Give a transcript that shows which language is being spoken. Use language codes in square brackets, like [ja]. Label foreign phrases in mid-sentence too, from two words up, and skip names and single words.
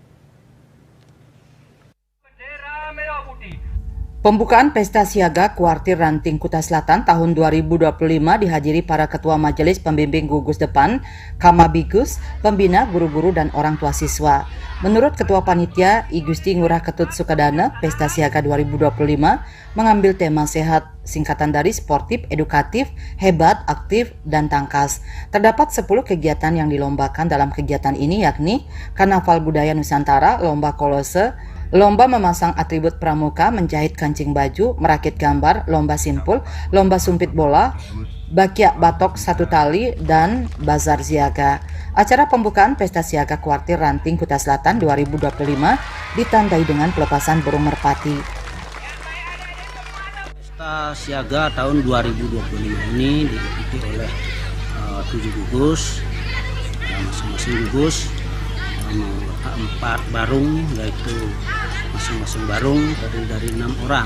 [id] Pembukaan Pesta Siaga Kuartir Ranting Kutai Selatan tahun 2025 dihadiri para Ketua Majelis Pembimbing Gugus Depan, Kamabigus, pembina, guru-guru, dan orang tua siswa. Menurut Ketua Panitia, I Gusti Ngurah Ketut Sukadana, Pesta Siaga 2025 mengambil tema sehat, singkatan dari sportif, edukatif, hebat, aktif, dan tangkas. Terdapat 10 kegiatan yang dilombakan dalam kegiatan ini, yakni Karnaval Budaya Nusantara, Lomba Kolose, Lomba memasang atribut pramuka, menjahit kancing baju, merakit gambar, lomba simpul, lomba sumpit bola, bakyak batok 1 tali, dan bazar siaga. Acara pembukaan Pesta Siaga Kuartir Ranting Kutai Selatan 2025 ditandai dengan pelepasan burung merpati. Pesta Siaga tahun 2025 ini diikuti oleh 7 gugus, masing-masing gugus 4 barung, yaitu masing-masing barung dari 6 orang.